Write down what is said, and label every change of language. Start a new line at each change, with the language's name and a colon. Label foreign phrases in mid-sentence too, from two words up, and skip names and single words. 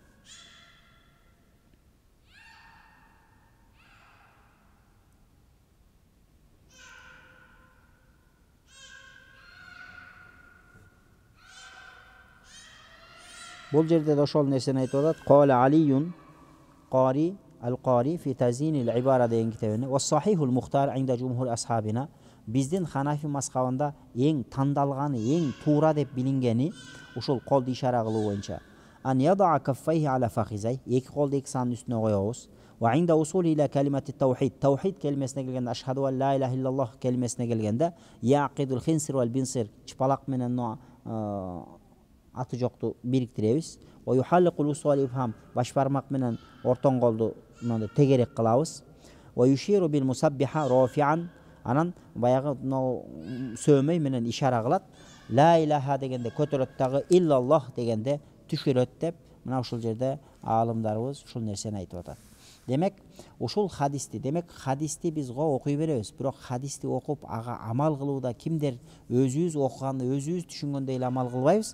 Kyrgyz: Бул жерде да ошол нерсени айтып атат.
Arabic: قال علي القاري القاري في تزيين العبارة
Kyrgyz: деген китебинде
Arabic: والصحيح المختار عند جمهور أصحابنا
Kyrgyz: биздин Ханафи мазхабында эң тандалганы, эң туура деп билингени ушул колду ишара кылуу боюнча.
Arabic: أن يضع كفيه على فخذيه,
Kyrgyz: эки колду эки санын үстүнө коебуз.
Arabic: وعند الوصول إلى كلمة التوحيد,
Kyrgyz: таухид келмесине келгенде
Arabic: أشهد أن لا إله إلا الله
Kyrgyz: келмесине келгенде
Arabic: يعقد الخنصر والبنصر,
Kyrgyz: чыпалак менен аты жокту бириктиребиз.
Arabic: ويحلق الوسطى والإبهام,
Kyrgyz: баш бармак менен ортон колду тегерек кылабыз.
Arabic: ويشير بالمسبحة رافعا,
Kyrgyz: анан баягы сөөмөй менен ишара кылат.
Arabic: لا إله
Kyrgyz: дегенде көтөрөт дагы, иллаллах дегенде түшүрөт деп мына ушул жерде аалымдарыбыз ушул нерсени айтып атат. Демек ушул хадисти, биз го окуй беребиз, бирок хадисти окуп ага амал кылууда кимдер өзүбүз окуганды, өзүбүз түшүнгөндөй эле амал кылбайбыз.